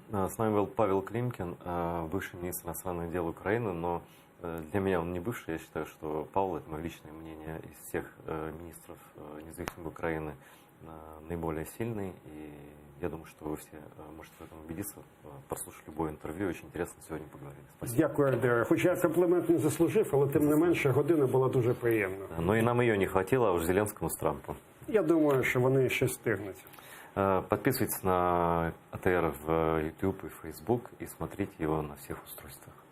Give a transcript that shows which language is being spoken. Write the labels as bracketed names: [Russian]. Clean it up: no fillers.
[Russian] С нами был Павел Климкин, бывший министр иностранных дел Украины, но для меня он не бывший. Я считаю, что Павел, это мое личное мнение, из всех министров независимой Украины наиболее сильный. И я думаю, что вы все можете в этом убедиться, прослушав любое интервью. Очень интересно сегодня поговорили. Спасибо. [Ukrainian] Дякую, Альдере. Хоча комплімент не заслужив, але тим не менше година була дуже приємна. [Russian] Но и нам ее не хватило, а уж Зеленскому с Трампом. [Ukrainian] Я думаю, що вони ще встигнуть. [Russian] Подписывайтесь на АТР в YouTube и Facebook и смотрите его на всех устройствах.